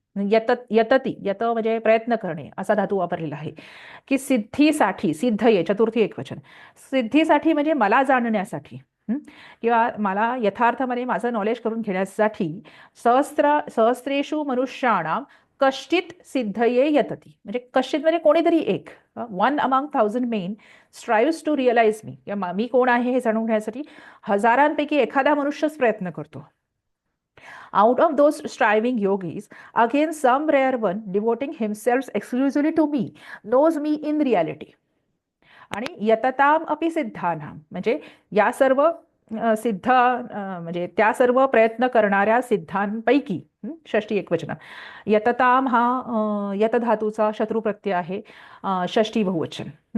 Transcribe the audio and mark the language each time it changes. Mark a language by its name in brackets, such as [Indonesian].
[Marathi] यतती, यत म्हणजे प्रयत्न करणे असा धातू वापरलेला आहे, की सिद्धीसाठी, सिद्ध ये चतुर्थी एकवचन, सिद्धीसाठी म्हणजे मला जाणण्यासाठी, किंवा मला यथार्थमध्ये माझं नॉलेज करून घेण्यासाठी, [Sanskrit] सहस्रेषु मनुष्याणाम कश्चित सिद्धये यतती [Marathi] म्हणजे कश्चित म्हणजे कोणीतरी एक, [English] one among thousand men strives to realise me, [Marathi] किंवा मी कोण आहे हे जाणून घेण्यासाठी हजारांपैकी एखादा मनुष्यच प्रयत्न करतो. [English] Out of those striving yogis, again some rare one devoting himself exclusively to me knows me in reality. [Marathi] आणि [Sanskrit] यतताम अपि सिद्धानाम [Marathi] म्हणजे या सर्व सिद्ध म्हणजे त्या सर्व प्रयत्न करणाऱ्या सिद्धांपैकी, षष्टी एकवचन, यतताम हा यत धातूचा शत्रू प्रत्यय आहे, षष्टी बहुवचन.